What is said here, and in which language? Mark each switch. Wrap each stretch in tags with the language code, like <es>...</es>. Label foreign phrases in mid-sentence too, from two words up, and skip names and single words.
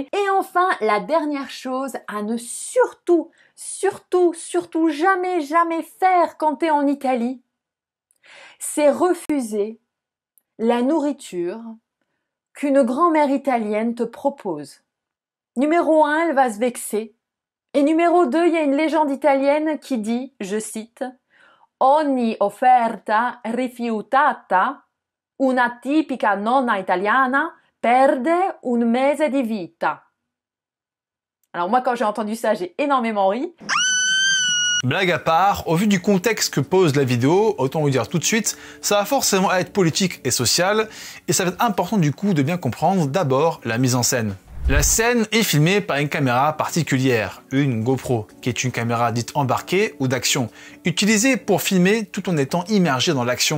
<fr>Et enfin, la dernière chose à ne surtout jamais faire quand tu es en Italie, c'est refuser la nourriture qu'une grand-mère italienne te propose. Numéro 1, elle va se vexer. Et numéro 2, il y a une légende italienne qui dit, je cite,</fr> <it>Ogni offerta rifiutata, una tipica nonna italiana perde un mese di vita.</it> <fr>Alors moi, quand j'ai entendu ça, j'ai énormément ri. Blague à part, au vu du contexte que pose la vidéo, autant vous dire tout de suite, ça va forcément être politique et social, et ça va être important du coup de bien comprendre d'abord la mise en scène. La scène est filmée par une caméra particulière, une GoPro, qui est une caméra dite embarquée ou d'action, utilisée pour filmer tout en étant immergé dans l'action.</fr>